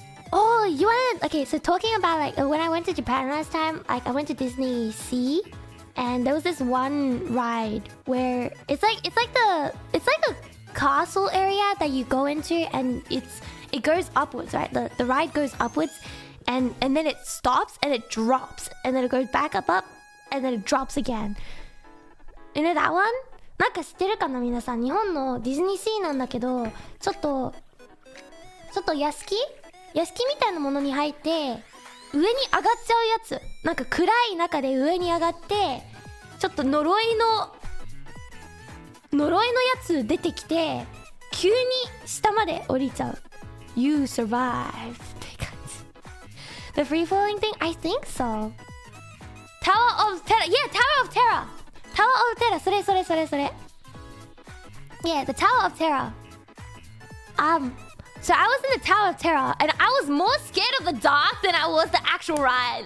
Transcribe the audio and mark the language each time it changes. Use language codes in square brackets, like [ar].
[en] Oh, you wanna... Okay, so talking about, like, when I went to Japan last time, like, I went to Disney Sea, and there was this one ride where it's like a castle area that you go into, and it goes upwards, right? The ride goes upwards, and then it stops, and it drops, and then it goes back up, and then it drops again. You know that one? [ja] なんか知ってるかな皆さん。日本のディズニーシーなんだけど、ちょっと屋敷みたいなものに入って上に上がっちゃうやつ。なんか暗い中で上に上がってちょっと呪いのやつ出てきて急に下まで降りちゃう。 [en] You survived [ja] って感じ。 [en] The free falling thing? I think so. Tower of Terror. Yeah, Tower of Terror. Tower of Terror. それ。Yeah, the Tower of Terror. So I was in the Tower of Terror, and I was more scared of the dark than I was the actual ride.